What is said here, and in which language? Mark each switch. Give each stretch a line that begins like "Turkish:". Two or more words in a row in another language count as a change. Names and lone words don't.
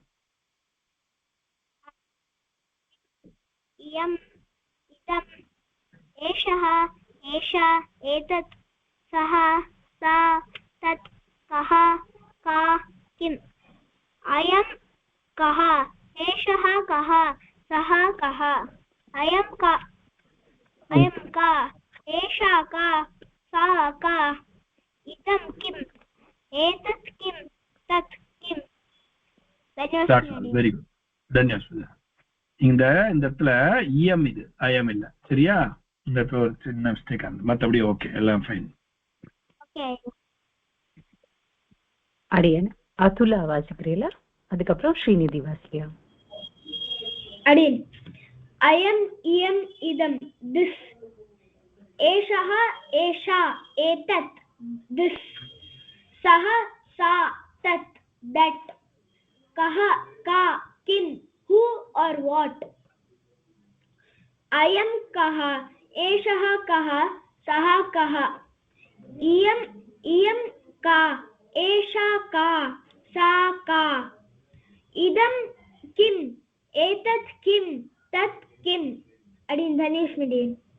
Sanskrit: इयम् इदम् एषा एषा एतत् सः सा तत् कः का किम् अयम् कः एषा कः सः कः अयम का एषा का सा का इदं किम एतत् किम तत् किम
English: very good
Tamil: தன்யவாதம் இந்த இடத்துல இஎம் இது ஐஎம் இல்ல சரியா இந்த இடத்துல ஒரு சின்ன மிஸ்டேக் ஆனது மத்தபடி ஓகே எல்லாம் ஃபைன் ஓகே அடியன் அதுலா வாசிக்கிறீங்களா அதுக்கப்புறம் ஸ்ரீநிதி வாசியா
Sanskrit: அடியன் अयम इयम इदम दिस एषः एषा एतत् दिस सः सा तत् that कः का किम
English: who or what
Sanskrit: अयम कः एषः कः सः कः इयम इयं का एषा का सा का इदं किम् एतत् किं तत् किम् अडिन् धनेश मिडियन्